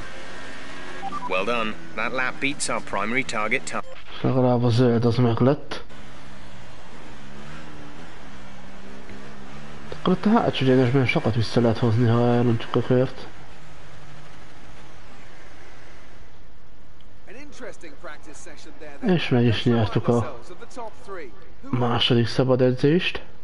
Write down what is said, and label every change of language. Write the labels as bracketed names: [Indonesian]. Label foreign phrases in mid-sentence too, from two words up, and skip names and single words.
[English] Well done. That lap beats our primary target time. [Hungarian] Legalább a zöld az meg lett. Akkor ott a hátsó egyenesben sokat vissza lehet hozni, ha elrontjuk a kört. És meg is nyertük a második szabad edzést.